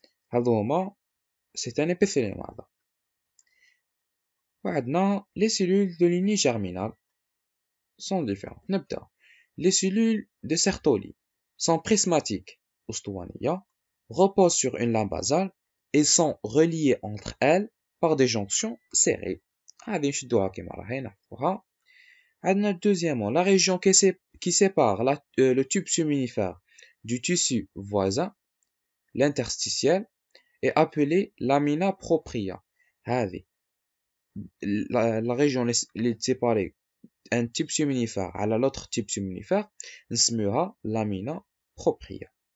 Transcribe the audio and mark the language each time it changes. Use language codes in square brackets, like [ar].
[ar] هذو هما [fr] c'est un épithélium هذا. [ar] وعندنا [fr] les cellules de lignée germinale sont différentes. [ar] نبدأ. [fr] Les cellules de Sertoli sont prismatiques أسطوانية, reposent sur une lame basale et sont reliées entre elles par des jonctions serrées. [ar] هذه نشدوها كما راهي نحفظوها. عندنا [fr] deuxièmement la région qui sépare le tube séminifère du tissu voisin, l'interstitiel, est appelée lamina propria. هذه la région اللي séparée un type séminifère à l'autre type séminifère [ar] نسميوها [fr] lamina propria.